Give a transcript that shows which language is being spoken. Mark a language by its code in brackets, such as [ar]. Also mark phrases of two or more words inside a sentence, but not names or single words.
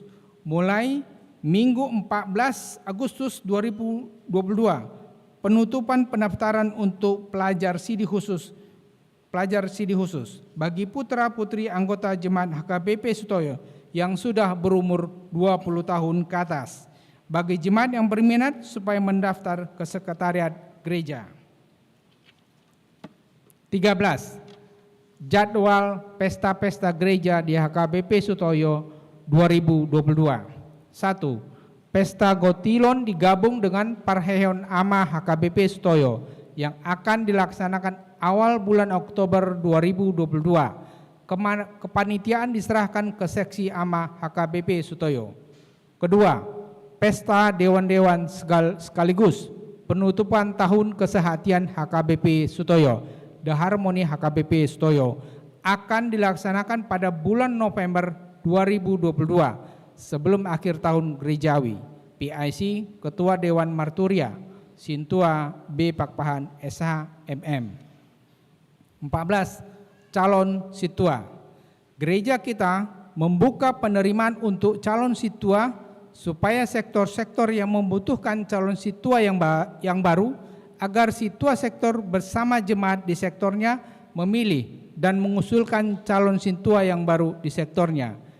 [id] Mulai Minggu 14 Agustus 2022, penutupan pendaftaran untuk pelajar CD khusus bagi putra-putri anggota jemaat HKBP Sutoyo yang sudah berumur 20 tahun ke atas. Bagi jemaat yang berminat supaya mendaftar ke sekretariat gereja. 13. Jadwal pesta-pesta gereja di HKBP Sutoyo 2022. 1. Pesta Gotilon digabung dengan Parheon Ama HKBP Sutoyo yang akan dilaksanakan awal bulan Oktober 2022. Kepanitiaan diserahkan ke seksi Ama HKBP Sutoyo. Kedua, pesta dewan-dewan sekaligus penutupan tahun kesehatian HKBP Sutoyo, The Harmony HKBP Sutoyo, akan dilaksanakan pada bulan November 2022 sebelum akhir tahun gerejawi. PIC Ketua Dewan Marturia, Sintua B. Pakpahan SH MM. 14. Calon situa. Gereja kita membuka penerimaan untuk calon situa supaya sektor-sektor yang membutuhkan calon situa yang baru agar situa sektor bersama jemaat di sektornya memilih dan mengusulkan calon situa yang baru di sektornya.